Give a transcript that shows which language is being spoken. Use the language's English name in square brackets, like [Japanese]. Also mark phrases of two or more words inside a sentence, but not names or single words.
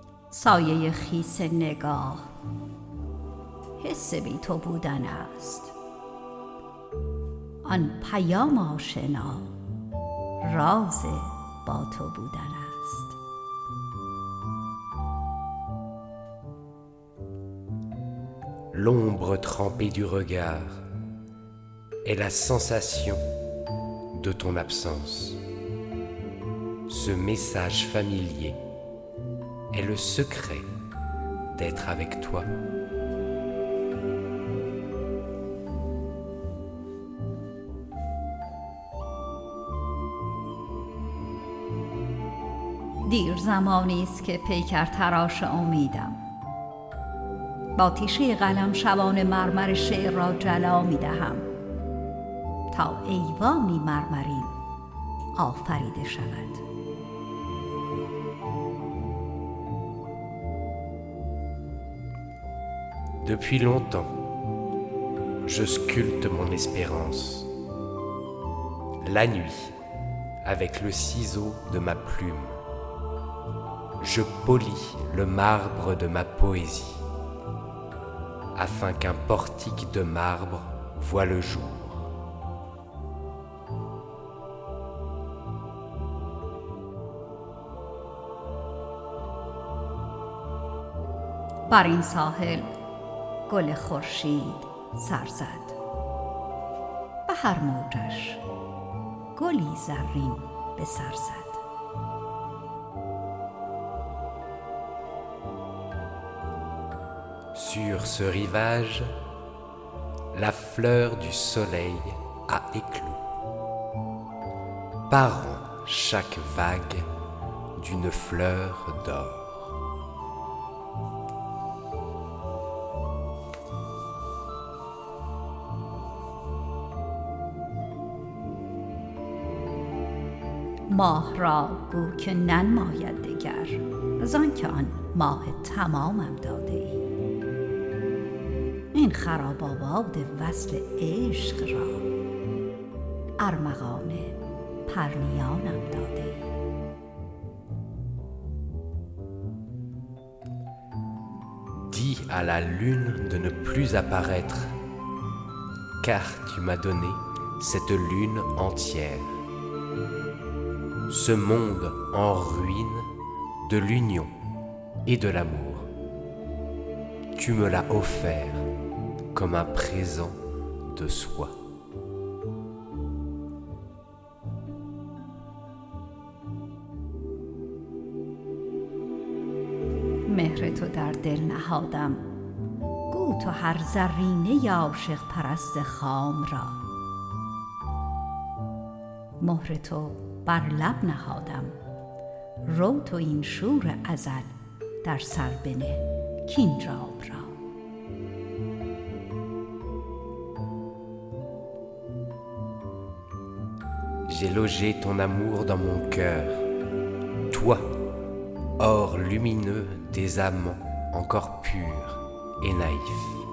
[Persian] سایه خیس نگاه حس بی تو بودن است. آن پیام آشنا راز با تو بودن است. [French] L'ombre trempée du regard est la sensation de ton absence. Ce message familier est le secret d'être avec toi. [Persian] دیر زمانی است که پیکر تراش امیدم. با تیشه قلم شبان مرمر شعر را جلا می دهم تا ایوانی مرمرین آفریده شود. [French] Depuis longtemps, je sculpte mon espérance. La nuit, avec le ciseau de ma plume, je polis le marbre de ma poésie, afin qu'un portique de marbre voie le jour. [Persian] بر این ساحل گل خورشید سر زد. به هر موجش گلی زرین به سر زد. [French] Sur ce rivage, la fleur du soleil a éclos, parant chaque vague d'une fleur d'or. [Persian] ماه را گو که ننماید دگر، زان که آن ماه تمامم داده ای. این خراب آباد وصل عشق را ارمغان پرنیانم داده ای. [French] Dis à la lune de ne plus apparaître, car tu m'as donné cette lune entière. Ce monde en ruine de l'union et de l'amour. Tu me l'as offert comme un présent de soi. [Persian] مهر تو در دل نهادم، گو تو هر زرینه عاشق پرست خام را. مهر تو بر لب نهادم، رو تو این شور ازل در سر بنه کین جام را. [French] J'ai logé ton amour dans mon cœur, toi, or lumineux des amants encore purs et naïfs.